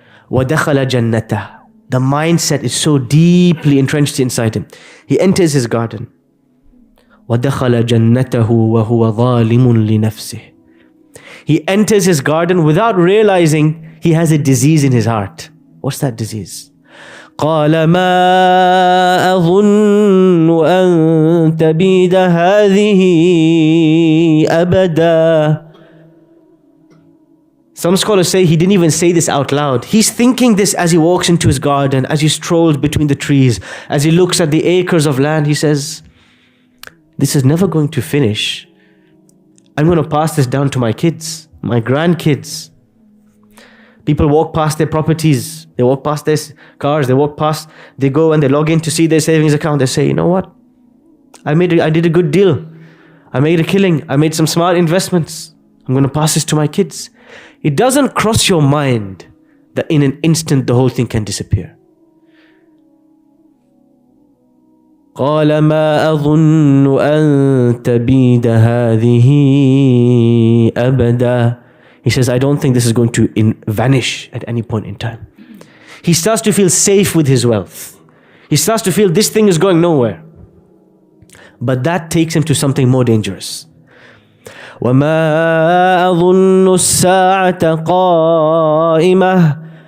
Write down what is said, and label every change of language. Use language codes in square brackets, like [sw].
[ar] وَدَخَلَ جَنَّتَهُ. [en] The mindset is so deeply entrenched inside him. He enters his garden. [ar] وَدَخَلَ جَنَّتَهُ وَهُوَ ظَالِمٌ لِنَفْسِهِ. [en] He enters his garden without realizing he has a disease in his heart. What's that disease? [ar] قال ما أظن أن تبيد هذه أبدا. [en] Some scholars say he didn't even say this out loud. He's thinking this as he walks into his garden, as he strolls between the trees, as he looks at the acres of land. He says, this is never going to finish. I'm going to pass this down to my kids, my grandkids. People walk past their properties, they walk past their cars, they go and they log in to see their savings account. They say, you know what? I did a good deal. I made a killing. I made some smart investments. I'm going to pass this to my kids. It doesn't cross your mind that in an instant the whole thing can disappear. [ar] قال ما أظن أن تبيد هذه أبدا. [en] He says, I don't think this is going to vanish at any point in time. He starts to feel safe with his wealth. He starts to feel this thing is going nowhere. But that takes him to something more dangerous. [ar] وَمَا أَظُنُّ السَّاعَةَ قَائِمَةً.